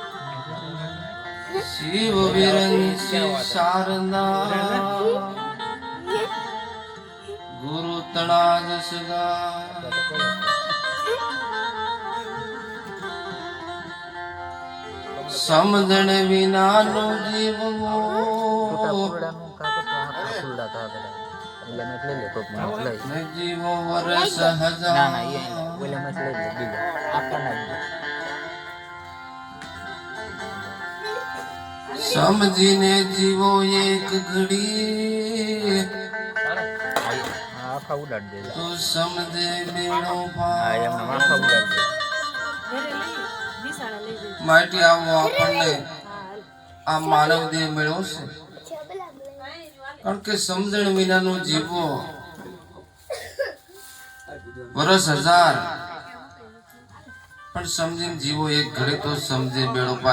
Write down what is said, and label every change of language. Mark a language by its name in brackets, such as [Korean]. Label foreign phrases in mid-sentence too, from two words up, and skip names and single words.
[Gujarati] શિવ વિરંચી શારદા ગુરુ તણાજ સગા। સમજણ વિનાનુ જીવો જીવો વર્ષ હજાર। સમજીને જીવો એક ઘડી તો સમજે બેડો પાર। માટી આવો આપણને આ માનવ દેહ મળ્યો છે કારણ કે સમજણ વિનાનો જીવો વર્ષ હજાર પણ સમજીને જીવો એક ઘડી તો સમજે બેડો પાર।